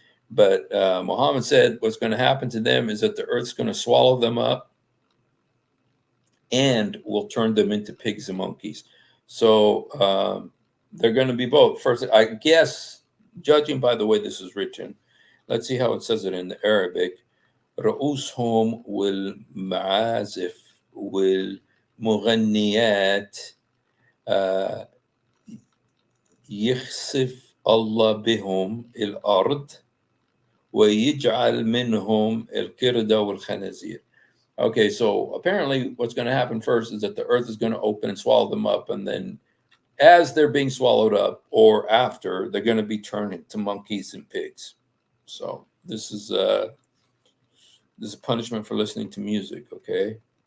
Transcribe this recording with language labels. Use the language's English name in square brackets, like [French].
[English] But Muhammad said what's going to happen to them is that the earth's going to swallow them up and will turn them into pigs and monkeys. So they're going to be both. First, I guess, judging by the way this is written, let's see how it says it in the Arabic. [Arabic] رؤوسهم والمعازف والمغنيات آه، يخسف الله بهم الأرض ويجعل منهم القردة والخنازير. [English] Okay, so apparently what's going to happen first is that the earth is going to open and swallow them up, and then as they're being swallowed up or after, they're going to be turned into monkeys and pigs. So this is a punishment for listening to music, okay?